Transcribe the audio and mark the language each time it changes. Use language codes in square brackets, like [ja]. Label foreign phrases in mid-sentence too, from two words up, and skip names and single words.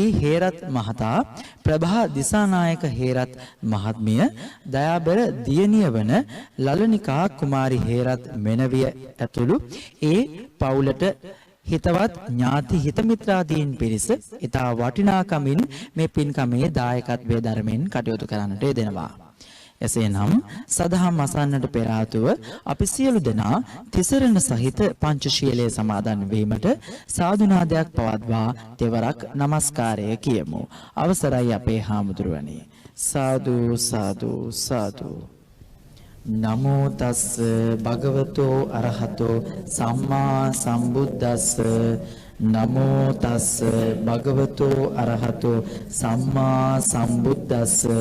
[si] හේරත් මහතා, ප්‍රභා දිසානායක හේරත් මහත්මිය, දයාබර දියණිය වන ලලනිකා කුමාරි හේරත් මෙනවිය ඇතුළු ඒ පවුලට හිතවත් ඥාති හිතමිත්‍රාදීන් පිරිස ඉතා වටිනාකමින් මේ පින්කමේ දායකත්වයේ ධර්මයෙන් කටයුතු කරන්නට යෙදෙනවා. එසේනම් සදහම් අසන්නට පෙර ආතුව අපි සියලු දෙනා තිසරණ සහිත පංචශීලයේ සමාදන් වීමට සාදුනාදයක් පවත්වා තෙවරක් නමස්කාරය කියමු. අවසරයි අපේ හාමුදුරුවනි. සාදු සාදු සාදු. [pi] නමෝ තස් භගවතෝ අරහතෝ සම්මා සම්බුද්දස්ස. නමෝ තස් භගවතෝ අරහතෝ සම්මා සම්බුද්දස්ස.